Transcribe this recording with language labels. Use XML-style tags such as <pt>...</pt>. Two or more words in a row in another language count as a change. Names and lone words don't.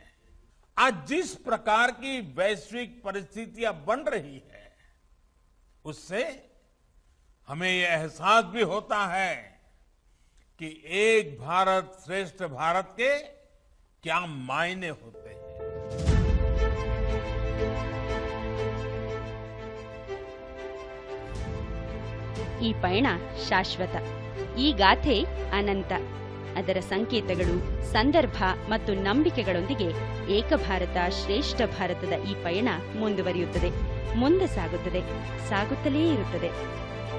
<hi>आज जिस प्रकार की वैश्विक परिस्थितियां बन रही है, उससे हमें यह एहसास भी होता है कि एक भारत श्रेष्ठ भारत के क्या मायने होते हैं.</hi> <kn>ಈ ಪಯಣ ಶಾಶ್ವತ, ಈ ಗಾಥೆ ಅನಂತ. ಅದರ ಸಂಕೇತಗಳು, ಸಂದರ್ಭ ಮತ್ತು ನಂಬಿಕೆಗಳೊಂದಿಗೆ ಏಕ ಭಾರತ ಶ್ರೇಷ್ಠ ಭಾರತದ ಈ ಪಯಣ ಮುಂದುವರಿಯುತ್ತದೆ, ಮುಂದೆ ಸಾಗುತ್ತದೆ, ಸಾಗುತ್ತಲೇ ಇರುತ್ತದೆ.</kn>